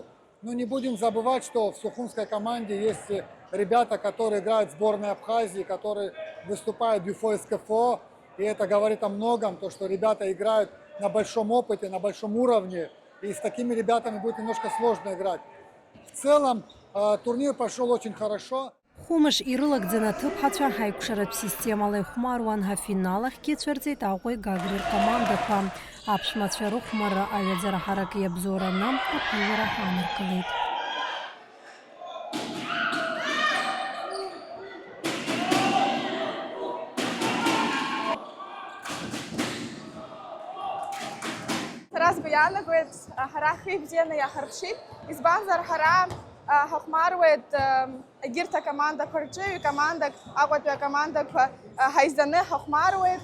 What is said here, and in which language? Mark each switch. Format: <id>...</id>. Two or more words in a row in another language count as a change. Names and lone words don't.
<ru>Но не будем забывать, что в сухумской команде есть ребята, которые играют в сборной Абхазии, которые выступают в ЮФО СКФО. И это говорит о многом, то, что ребята играют на большом опыте, на большом уровне. И с такими ребятами будет немножко сложно играть. В целом турнир прошел очень хорошо.</ru> <ab>Хәымш ирылагӡаны аҭыԥҳацәа ҳаиқәшаратә системала ихәмаруан, ҳафиналахьгьы ицәырҵит Аҟәеи Гагреи ркомандақәа. Аԥшәмацәа рыхәмарра аҩаӡара ҳарак иабзоураны аԥыҩлара ҳааныркылеит. Сара сгәы ҳара хибзианы иаҳарԥшит, избанзар ҳара ҳахәмаруеит егьырҭ акомандақәа рҿы, ҩ-командак, Аҟәатәи акомандақәа ҳаизаны ҳахәмаруеит.</ab>